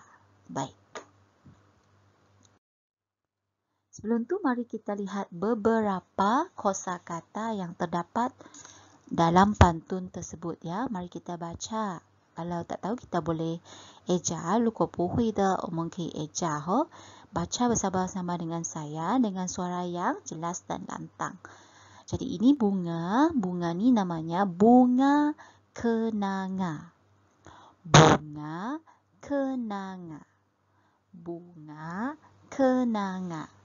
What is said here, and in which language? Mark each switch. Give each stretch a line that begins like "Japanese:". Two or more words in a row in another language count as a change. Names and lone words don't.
Malay: Baik. Sebelum tu mari kita lihat beberapa kosakata yang terdapat dalam pantun tersebut ya. Mari kita baca. Kalau tak tahu kita boleh eja.
Chinese: 如果不会的我们可以 eja ho.
Malay: Baca bersama-sama dengan saya dengan suara yang jelas dan lantang. Jadi ini bunga. Bunga ni namanya bunga kenanga. Bunga kenanga. Bunga kenanga.